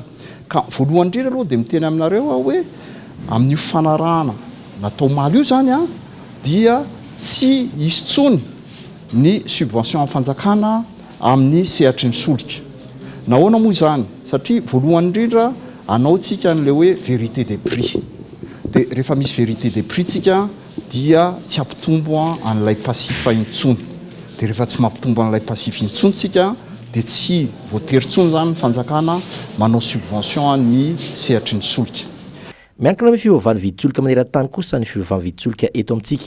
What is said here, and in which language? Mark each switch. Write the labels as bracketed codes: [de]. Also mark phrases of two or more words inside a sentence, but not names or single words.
[mg] Ka voalohany indrindra aloha dia miteny aminareo hoe amin'io fanarahana natao maly io zany dia tsy hisy tsony ny subvention amin'ny fanjakana amin'ny sehatry ny solika. Nahoana moa izany? Satria voalohany indrindra anaotsika n'le hoe [fr] vérité des prix. [mg] Dia rehefa misy [fr] vérité des prix [mg] tsika dia tsy ampitombo an'ilay pasifa intsony. Dia rehefa tsy mampitombo an'ilay pasifa intsony tsika dia tsy voatery tsony zany ny fanjakana manao subvention ny sehatry ny solika. Miankina amin'ny fiovavan'ny vidin-tsolika maneran-tany kosa ny fiovavan'ny vidin-tsolika eto amintsika.